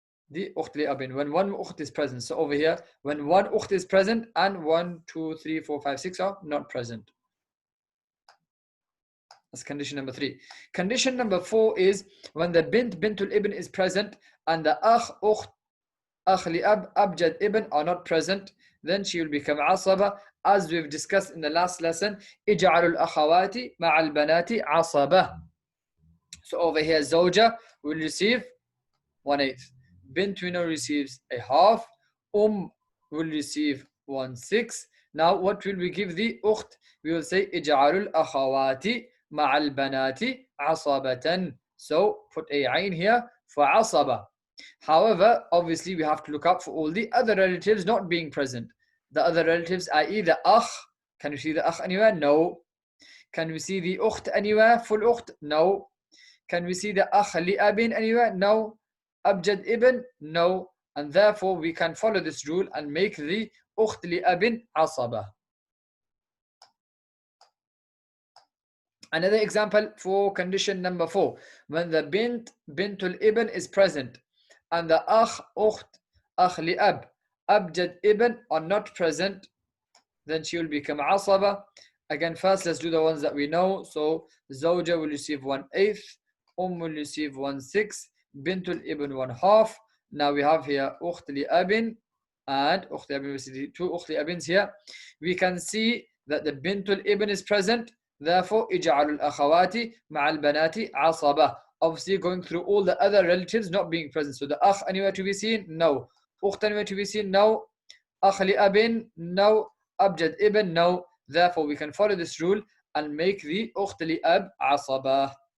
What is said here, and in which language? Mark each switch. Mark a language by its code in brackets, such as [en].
[en] The ukht li abin, when one ukht is present. So over here, when one ukht is present and 1, 2, 3, 4, 5, 6 are not present. That's condition number 3. Condition number 4 is when the bintul ibn is present and the ukht, li ab, abjad ibn are not present, then she will become asaba, as we've discussed in the last lesson. [ar] اجعلوا الأخوات مع البنات عصبة. [en] So over here, zawja will receive 1/8. Bint we know receives a half. Will receive 1/6. Now what will we give the ukht? We will say [ar] اجعلوا الأخوات مع البنات عصبة. [en] So put a ayn here for asaba. However, obviously we have to look out for all the other relatives not being present. The other relatives, i.e. the akh. Can we see the akh anywhere? No. Can we see the ukht anywhere? Full ukht? No. Can we see the akh li abin anywhere? No. Abjad ibn? No. And therefore we can follow this rule and make the ukht li abin asaba. Another example for condition number 4. When the bintul ibn is present and the ukht li ab, abjad ibn are not present, then she will become asaba. Again, first let's do the ones that we know. So zawja will receive 1/8, will receive 1/6, bintul ibn 1/2. Now we have here ukht li abin and ukht li abin. We see two ukht li abins here. We can see that the bintul ibn is present. Therefore, [ar] اجعلوا الأخوات مع البنات عصبة. [en] Obviously, going through all the other relatives not being present. So the akh anywhere to be seen? No. Ukht anywhere to be seen? No. Akh li abin? No. Abjad ibn? No. Therefore, we can follow this rule and make the ukht li ab asaba.